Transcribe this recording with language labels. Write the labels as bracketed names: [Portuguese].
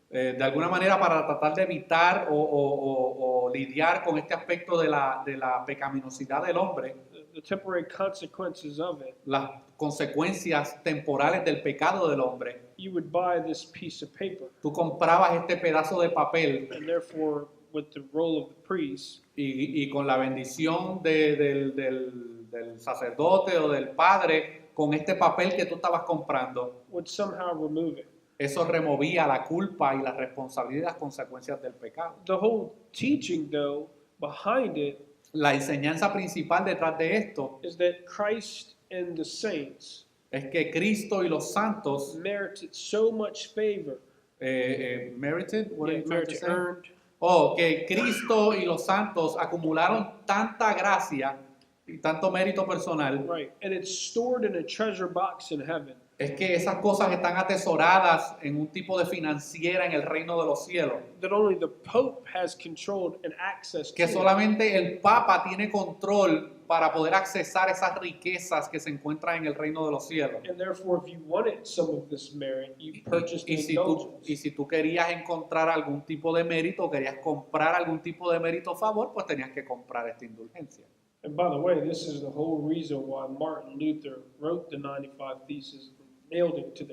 [Spanish] De alguna manera para tratar de evitar o lidiar con este aspecto de la pecaminosidad del hombre, [English] the temporary consequences of it, [Spanish] las consecuencias temporales del pecado del hombre, [English] you would buy this piece of paper. [Spanish] tú comprabas este pedazo de papel [English] And therefore, with the role of the priest, [Spanish] y con la bendición del sacerdote o del padre, con este papel que tú estabas comprando, [English] would somehow remove it. [Spanish] eso removía la culpa y la responsabilidad y las consecuencias del pecado. [English] The whole teaching, though, behind it [Spanish] La enseñanza principal detrás de esto [English] is that Christ and the saints [Spanish] es que Cristo y los santos [English] merited so much favor. merited, what are you trying to Merited, say? earned. [Spanish] Que Cristo y los santos acumularon tanta gracia y tanto mérito personal, [English] Right. And it's stored in a treasure box in heaven. [Spanish] es que esas cosas están atesoradas en un tipo de financiera en el reino de los cielos. [English] That only the Pope has control and access to [Spanish] Que [English] it. [Spanish] solamente el Papa tiene control para poder accesar esas riquezas que se encuentran en el reino de los cielos. [English] And therefore, if you wanted some of this merit, you purchased the [Spanish] Y [English] indulgence. [Spanish] si tú querías encontrar algún tipo de mérito, querías comprar algún tipo de mérito a favor, pues tenías que comprar esta indulgencia. [English] And by the way, this is the whole reason why Martin Luther wrote the 95 Theses and nailed it to the